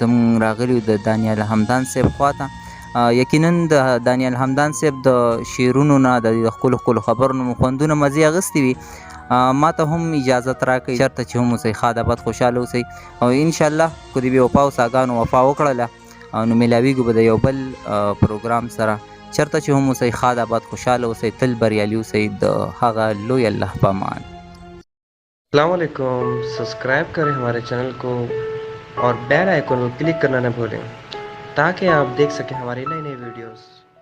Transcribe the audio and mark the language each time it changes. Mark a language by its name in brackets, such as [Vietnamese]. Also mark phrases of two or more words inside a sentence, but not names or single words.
[Pashto] زموږ راغلي د دانیال همدان صاحب خواته یقینا د دانیال همدان صاحب د شعرونو نه د ښکلو خبرونو مو خوندونه مزې اخیستې وي ما ته هم اجازت راکړئ چېرته چې هم اوسئ ښاد آباد خوشحاله اوسئ او انشاءالله که د بې وفا او ساګانو وفا وکړله نو میلاویږو به د یو بل پروګرام سره چېرته چې هم اوسئ ښاد آباد خوشحاله اوسئ تل بریالي اوسئ د هغه لوی الله په امان [Arabic] السلام عليكم [Hindi] सब्सक्राइब करें हमारे चैनल को और [English] bell icon [Hindi] को क्लिक करना न भूलें ताकि आप देख सकें हमारी नई वीडियोस।